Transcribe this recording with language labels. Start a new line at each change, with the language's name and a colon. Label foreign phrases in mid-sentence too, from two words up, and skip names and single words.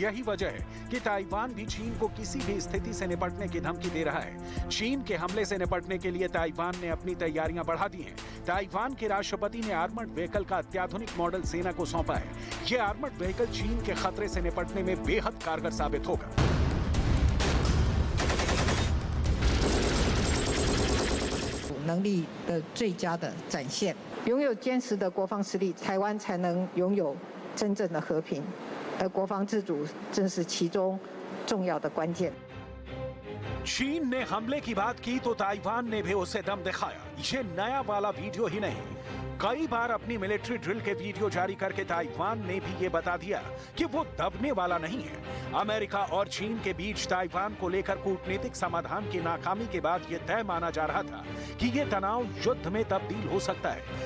Hindi: यही वजह है कि ताइवान भी चीन को किसी भी स्थिति से निपटने की धमकी दे रहा है। चीन के हमले से निपटने के लिए ताइवान ने अपनी तैयारियां बढ़ा दी हैं। ताइवान के राष्ट्रपति ने
English: armored vehicle
Hindi: का अत्याधुनिक मॉडल सेना को सौंपा है। ये
English: armored vehicle
Hindi: चीन के खतरे से निपटने में बेहद कारगर साबित होगा।
Chinese: 能力的最佳的展现，拥有坚实的国防实力，台湾才能拥有真正的和平，而国防自主正是其中重要的关键。
Hindi: चीन ने हमले की बात की तो ताइवान ने भी उसे दम दिखाया। ये नया वाला वीडियो ही नहीं, कई बार अपनी
English: military drill
Hindi: के वीडियो जारी करके ताइवान ने भी ये बता दिया कि वो दबने वाला नहीं है। अमेरिका और चीन के बीच ताइवान को लेकर कूटनीतिक समाधान की नाकामी के बाद ये तय माना जा रहा था कि ये तनाव युद्ध में तब्दील हो सकता है।